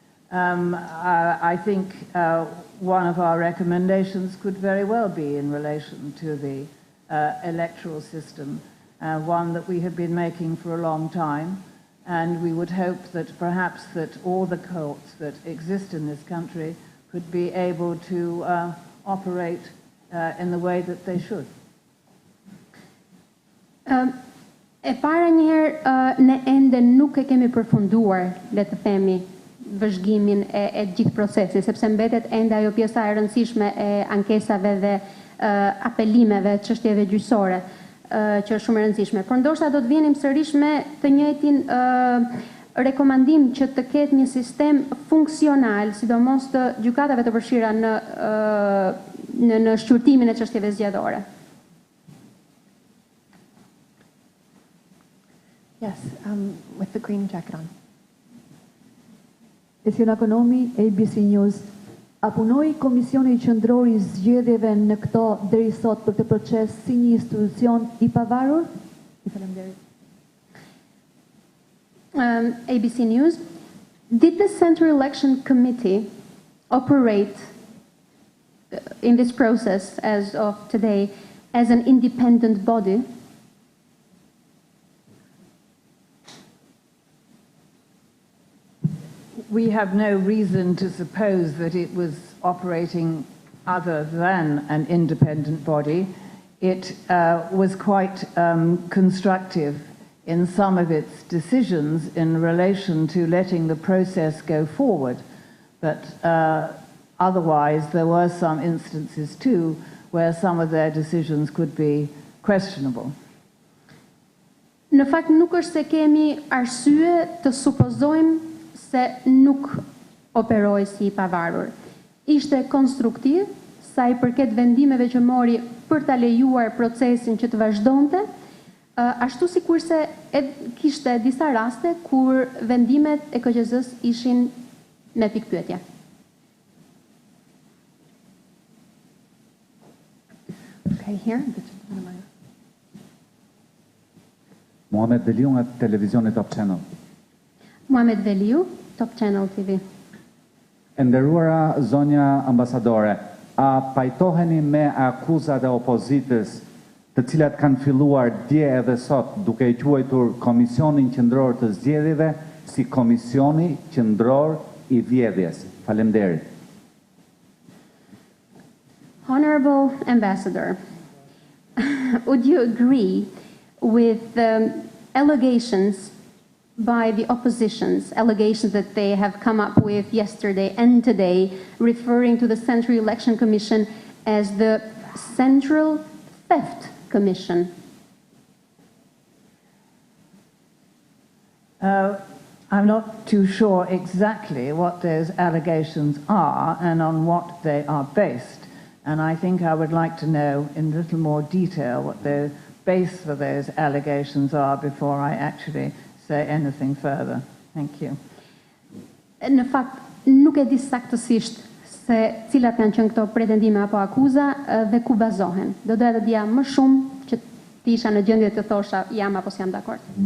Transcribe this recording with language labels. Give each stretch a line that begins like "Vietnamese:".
English: I think one of our recommendations could very well be in relation to the electoral system, one that we have been making for a long time, and we would hope that perhaps that all the courts that exist in this country could be able to operate in the way that they should.
Albanian: E para njëherë, ne ende nuk e kemi përfunduar, le të themi, vëzhgimin e gjithë procesit, sepse mbetet ende ajo pjesa e rëndësishme e ankesave dhe apelimeve, çështjeve gjyqësore, që është shumë e rëndësishme. Por ndoshta do të vjenim sërish me të njëjtin rekomandim që të ketë një sistem funksional, sidomos të gjykatave të përfshira në shqyrtimin e çështjeve zgjedhore.
English: Yes, with the green jacket on. Esion Ekonomi, ABC News.
Albanian: A punoi Komisioni Qendror I Zgjedhjeve në këto deri sot për këtë proces si një institucion I pavarur? Faleminderit.
English: ABC News. Did the Central Election Committee operate in this process as of today as an independent body? we have no reason to suppose that it was operating other than an independent body. It was quite constructive in some of its decisions in relation to letting the process go forward. But otherwise, there were some instances too where some of their decisions could be questionable.
Albanian: Në fakt nuk është se kemi arsye të supozojmë se nuk operoi si i pavarur. Ishte konstruktiv sa i përket vendimeve që mori për ta lejuar procesin që të vazhdonte, ashtu sikurse kishte disa raste kur vendimet e KQZ-së ishin me pikpyetje.
English: Okay, here.
Albanian: Muhamet Veliu nga televizioni Top Channel.
English: Muhamet Veliu, Top Channel TV.
Albanian: E nderuara zonja ambasadore, a pajtoheni me akuzat e opozitës të cilat kanë filluar dje edhe sot duke i quajtur Komisionin Qendror të Zgjedhjeve si Komisioni Qendror I Vjedhjes? Faleminderit.
English: Honorable Ambassador, would you agree with the allegations by the oppositions, allegations that they have come up with yesterday and today, referring to the Central Election Commission as the Central Theft Commission? I'm not too sure exactly what those allegations are and on what they are based. And I think I would like to know in a little more detail what the base for those allegations are before I actually say anything further. Thank you.
Albanian: Në fakt, nuk e di saktësisht se cilat kanë qenë këto pretendime apo akuza dhe ku bazohen. Do doja të dija më shumë që të isha në gjendje të thosha jam apo s'jam dakord.